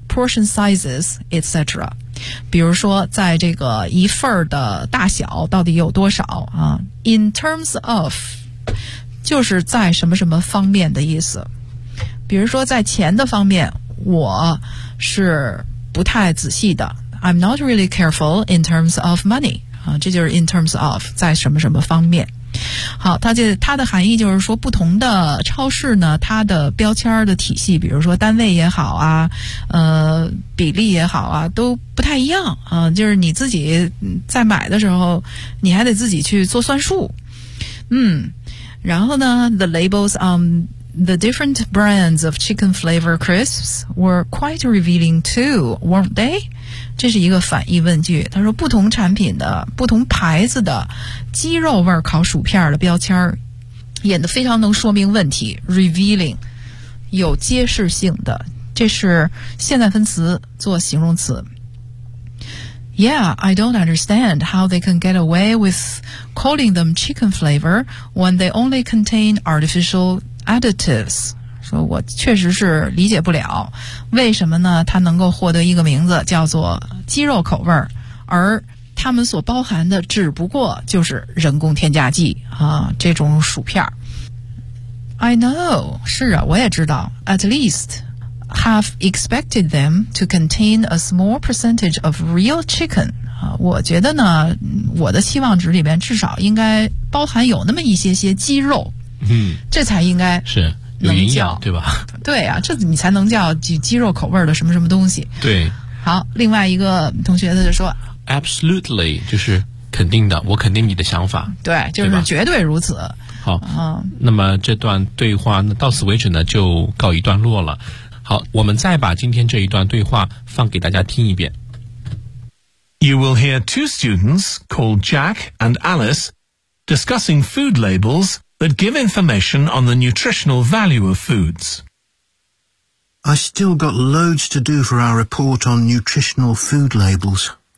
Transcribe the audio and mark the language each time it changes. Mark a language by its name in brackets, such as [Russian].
[English] portion sizes, etc. [Chinese] 比如说在这个一份的大小到底有多少啊 ? [English] In terms of, [Chinese] 就是在什么什么方面的意思。比如说在钱的方面我是不太仔细的。 [English] I'm not really careful in terms of money. [Chinese] 啊，这就是 [English] in terms of, [Chinese] 在什么什么方面。好，它的含义就是说不同的超市呢它的标签的体系，比如说单位也好啊，比例也好啊，都不太一样啊，就是你自己在买的时候你还得自己去做算数。嗯，然后呢 [English] the labels on the different brands of chicken flavor crisps were quite revealing too, weren't they? [Chinese] 这是一个反义问句，他说不同产品的不同牌子的鸡肉味烤薯片的标签演得非常能说明问题， revealing 有揭示性的，这是现在分词做形容词。 [English] Yeah, I don't understand how they can get away with calling them chicken flavor when they only contain artificial additives. [Chinese] 说我确实是理解不了为什么呢它能够获得一个名字叫做鸡肉口味，而它们所包含的只不过就是人工添加剂啊，这种薯片。 [English] I know, [Chinese] 是啊，我也知道。 [English] At least have expected them to contain a small percentage of real chicken、 [Chinese] 啊、我觉得呢我的期望值里面至少应该包含有那么一些些鸡肉、嗯、这才应该是有营养对吧，对啊，这你才能叫鸡肉口味的什么什么东西。对，好，另外一个同学他就说 [English] Absolutely, [Chinese] 就是肯定的，我肯定你的想法，对，就是绝对如此。对，好、嗯、那么这段对话到此为止呢就告一段落了。好，我们再把今天这一段对话放给大家听一遍。 [English] You will hear two students called Jack and Alice discussing food labelsthat give information on the nutritional value of foods. I still got loads to do for our report on nutritional food labels.